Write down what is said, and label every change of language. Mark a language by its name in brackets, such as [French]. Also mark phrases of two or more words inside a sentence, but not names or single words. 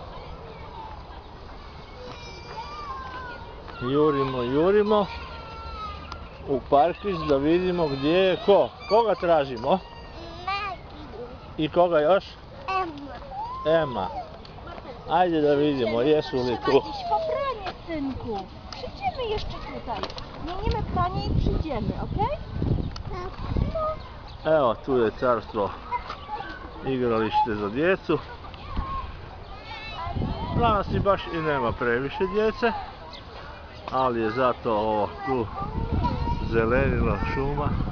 [Croatian] Jurimo u parkić da vidimo gdje je ko. Koga tražimo? Maggie. I koga još? Emma. Ema. Ajde da vidimo, jesu li tu. [Polish] Trzeba iść po pranie, synku. Przyjdziemy jeszcze tutaj. Zmienimy pranie i przyjdziemy, okej? [Croatian] Evo, tu je carstvo igralište za djecu. Danas i baš i nema previše djece, ali je zato ovo tu zelenilo šuma.